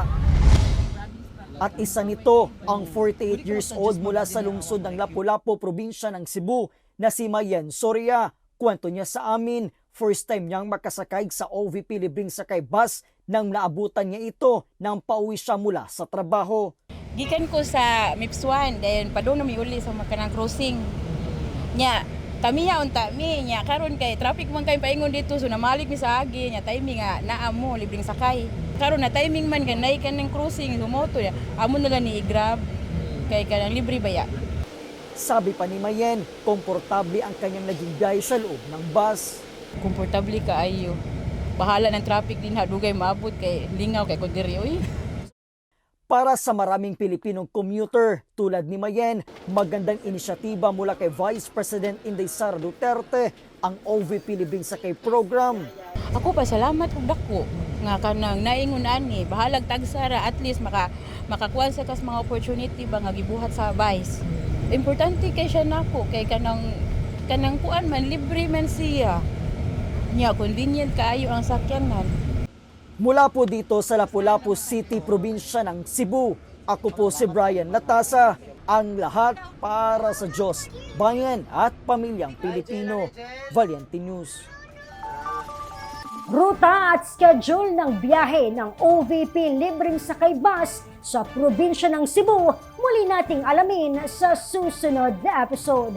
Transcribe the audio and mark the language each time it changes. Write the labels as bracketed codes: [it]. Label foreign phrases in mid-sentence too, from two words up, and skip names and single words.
[tl] At isa nito ang 48 years old mula sa lungsod ng Lapu-Lapu, probinsya ng Cebu na si Mayen Soria. Kwento niya sa amin, [en] first time [tl] niyang makasakay sa OVP Libreng Sakay Bus nang naabutan niya ito nang pauwi siya mula sa trabaho. [ceb] Gikan ko sa MIPS 1, then padung na mi uli sa makanang crossing. Nya, tamiya unta mi nya karon kay traffic man kay paingon dito so namalik mi sa agi nya timing nga naa mo libreng sakay. Karon na timing man ganay kanang crossing sumoto ya. Amo na lang ni i-grab kay kanang libre baya. [tl] Sabi pa ni Mayen, komportable ang kanyang naging biyahe sa loob ng bus. [ceb] Komportable ka ayo. Bahala ng traffic din ha dugay maabot kay lingaw kay kun diri oy. [tl] Para sa maraming Pilipinong commuter tulad ni Mayen, magandang inisyatiba mula kay Vice President Inday Sara Duterte ang OVP Libreng Sakay Program. [ceb] Ako pa salamat og dako nga kanang naingon ani bahalag tagsara [en] at least [ceb] makakuha sa kas mga opportunity ba nga gibuhat sa Vice. Importante kay siya nako kay kanang kuan man libre man siya. Nya convenient kaayo ang sakyanan. [tl] Mula po dito sa Lapu-Lapu City, probinsya ng Cebu, ako po si Brian Latasa, ang lahat para sa Diyos, bayan at pamilyang Pilipino. Valiente News. Ruta at schedule ng biyahe ng OVP Libreng Sakay Bus sa probinsya ng Cebu, muli nating alamin sa susunod na episode.